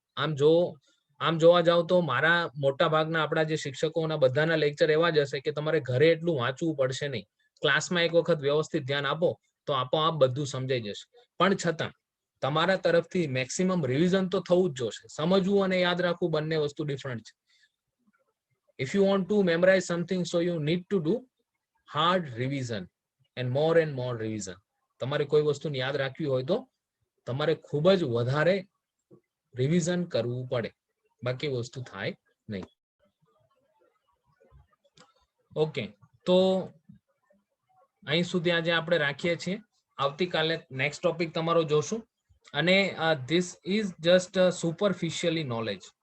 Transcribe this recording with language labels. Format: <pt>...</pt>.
<gu>આમ જોવા જાવ તો મારા મોટા ભાગના આપણા જે શિક્ષકોના બધાના લેક્ચર એવા જ હશે કે તમારે ઘરે એટલું વાંચવું પડશે નહીં. ક્લાસમાં એક વખત વ્યવસ્થિત ધ્યાન આપો તો આપોઆપ બધું સમજાઈ જશે. પણ છતાં તમારા તરફથી મેક્સિમમ રિવિઝન તો થવું જ જોશે. સમજવું અને યાદ રાખવું બંને વસ્તુ ડિફરન્ટ છે.</gu> <en>If you want to memorize something, so you need to do hard revision and more revision.</en> <gu>તમારે કોઈ વસ્તુને યાદ રાખવી હોય તો તમારે ખૂબ જ વધારે રિવિઝન કરવું પડે, બાકી વસ્તુ થાય નહીં. ઓકે, તો અહીં સુધી આજે આપણે રાખીએ છીએ. આવતીકાલે નેક્સ્ટ ટોપિક તમારો જોશું. અને</gu> <en>This is just superficially knowledge.</en>